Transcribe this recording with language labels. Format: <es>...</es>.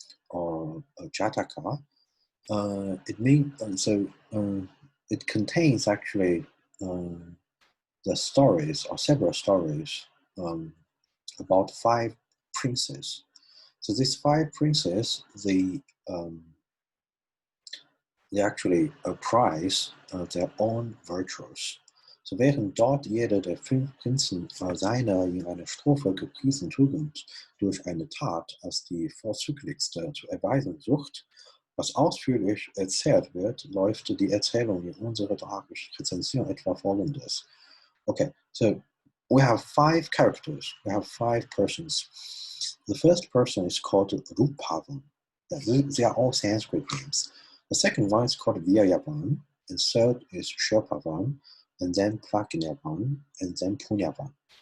<en>or Jataka, it means it contains actually the stories or several stories about 5 princes. So these 5 princes, they actually prize their own virtues.</en> <de>So während dort jeder der 5 Prinzen seine in einer Strophe gepriesene Tugend durch eine Tat als die vorzüglichste zu erweisen sucht, was ausführlich erzählt wird, läuft die Erzählung in unserer Tocharische Rezension etwa folgendes.</de> <en>Okay, so we have 5 characters, we have 5 persons. The first person is called Rupavan. They are all Sanskrit names. The second one is called Viryavan, and third is Sherpavan, and then Pragyavan, and then Punyavan.</en>